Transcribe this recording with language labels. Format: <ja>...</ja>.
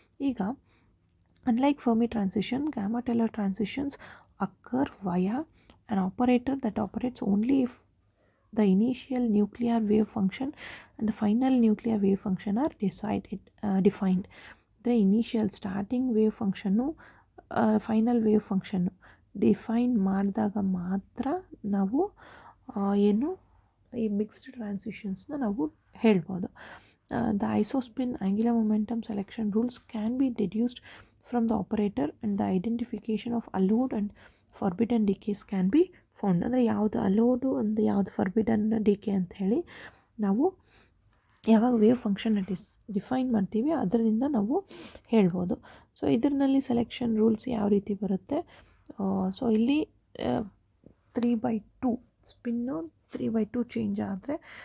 <kn>ಈಗ</kn> <en>unlike Fermi transition, gamma-Teller transitions occur via an operator that operates only if the initial nuclear wave function and the final nuclear wave function are defined. The initial starting wave function</en> <kn>final wave function define ಮಾಡಿದಾಗ ಮಾತ್ರ ನಾವು ಏನು ಈ mixed ಟ್ರಾನ್ಸಿಷನ್ಸ್ನ ನಾವು ಹೇಳ್ಬೋದು.</kn> <en>The isospin angular momentum selection rules can be deduced from the operator and the identification of allowed and forbidden decays can be found.</en> <kn>ಅಂದರೆ ಯಾವುದು allowed ಅಂದರೆ ಯಾವುದು ಫರ್ಬಿಡನ್ ಡಿಕೆ ಅಂತ ಹೇಳಿ ನಾವು ಯಾವಾಗ ವೇವ್ ಫಂಕ್ಷನ್ ಡಿಫೈನ್ ಮಾಡ್ತೀವಿ ಅದರಿಂದ ನಾವು ಹೇಳ್ಬೋದು. ಸೊ ಇದರಲ್ಲಿ ಸೆಲೆಕ್ಷನ್ ರೂಲ್ಸ್ ಯಾವ ರೀತಿ ಬರುತ್ತೆ, ಸೊ ಇಲ್ಲಿ 3/2 ಸ್ಪಿನ್ನು 3/2 ಚೇಂಜ್ ಆದರೆ</kn>